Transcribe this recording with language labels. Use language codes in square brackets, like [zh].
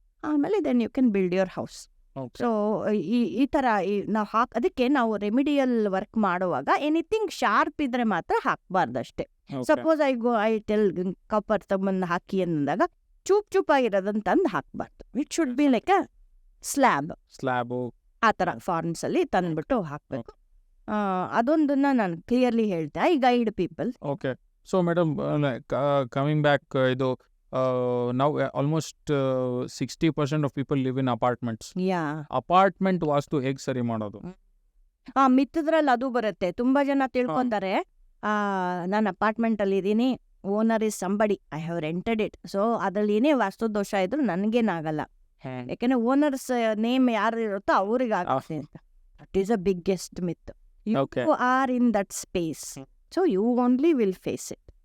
[kn] ಆಮೇಲೆ [en] Then you can build your house. [kn] So ಈ ಥರ ನಾವು ಅದಕ್ಕೆ ನಾವು ರೆಮಿಡಿಯಲ್ ವರ್ಕ್ ಮಾಡುವಾಗ ಎನಿಥಿಂಗ್ ಶಾರ್ಪ್ ಇದ್ರೆ ಮಾತ್ರ ಹಾಕಬಾರ್ದಷ್ಟೇ. [en] suppose I tell [kn] ಕಾಪರ್ ತಗೊಂಡು ಹಾಕಿ ಅಂದಾಗ ಚೂಪಾಗಿರೋದನ್ನ ತಂದು ಹಾಕಬಾರ್ದು. [en] it should be like a slab [kn] ಆ ಥರ [en] forms [kn] ಅಲ್ಲಿ ತಂದ್ಬಿಟ್ಟು ಹಾಕಬೇಕು. ಅದೊಂದನ್ನ ನಾನು ಕ್ಲಿಯರ್ಲಿ ಹೇಳ್ತೆ, [en] I guide people. Okay. So madam, coming back, ಇದು now almost 60% of people live in apartments. [kn] Apartment ವಾಸ್ತು ಹೇಗೆ ಸರಿ ಮಾಡೋದು? ಮಿತ್ತದ್ರಲ್ಲಿ ಅದು ಬರುತ್ತೆ. ತುಂಬಾ ಜನ ತಿಳ್ಕೊಂತಾರೆ, ನಾನು ಅಪಾರ್ಟ್ಮೆಂಟ್ ಅಲ್ಲಿ ಇದ್ದೀನಿ, [en] owner is somebody, I have rented it, [kn] so ಅದ್ರಲ್ಲಿ ಏನೇ ವಾಸ್ತು ದೋಷ ಇದ್ರು ನನಗೇನಾಗಲ್ಲ, ಯಾಕಂದ್ರೆ ಓನರ್ಸ್ ನೇಮ್ ಯಾರು ಇರುತ್ತೋ ಅವ್ರಿಗೆ ಆಗುತ್ತೆ ಅಂತ. [en] That is a biggest myth. You are in that space, so you only will face it.